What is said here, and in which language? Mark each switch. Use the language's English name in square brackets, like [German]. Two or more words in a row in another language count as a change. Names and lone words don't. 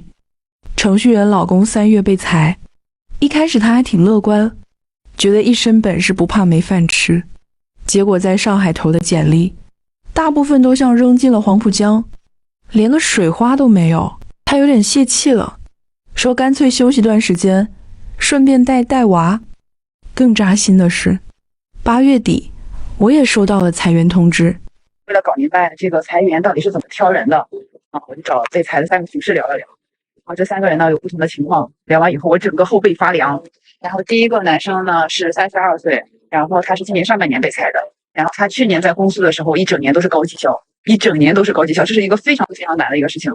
[Chinese] 程序員老公3月被裁，一開始他還挺樂觀，覺得一身本事不怕沒飯吃。結果在上海投的簡歷，大部分都像扔進了黃浦江，連個水花都沒有。他有點洩氣了，說乾脆休息段時間，順便帶娃。更扎心的是，8月底我也收到了裁员通知。为了搞明白这个裁员到底是怎麼挑人的我就找被裁的3個同事聊了聊。這3個人呢有不同的情況，聊完以後我整個後背發涼。然後第一個男生呢是32歲，然後他是今年上半年被裁的，然後他去年在公司的時候一整年都是高績效，這是一個非常非常難的一個事情。